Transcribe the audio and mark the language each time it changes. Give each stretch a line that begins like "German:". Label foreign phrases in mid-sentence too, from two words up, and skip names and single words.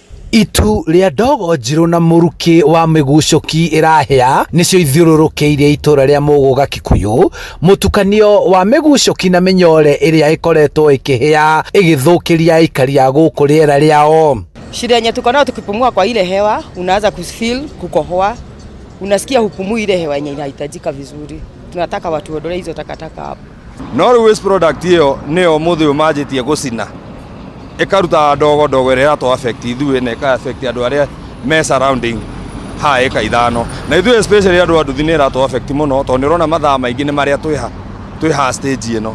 Kikuyu: Itu ria ndogo njiru na muruki wa migucoki irahia nicio ithiururukiirie itura ria Muguga Kikuyu, mutukanio wa migucoki na minyore iria ikoretwo ikihia igithukiria aikari a guku riera riao.
Swahili: Shida yenye tuko nayo tukipumua kwa ile hewa,
English: unaanza kufeel
Swahili: kukohoa, unasikia hupumui ile hewa yenye inahitajika vizuri. Tunataka watu waondoe hizo takataka hapo.
Kikuyu: No waste product hiyo nio muthi umajitie gucina ikaruta ndogo iria to affect ithuĩ na ika affect andu aria me surrounding ha eka ithano na ithuĩ especially andu a nduthi nĩ irato affect muno to nĩ ũrona mathaa maingĩ nĩ maria twĩha stage ĩno.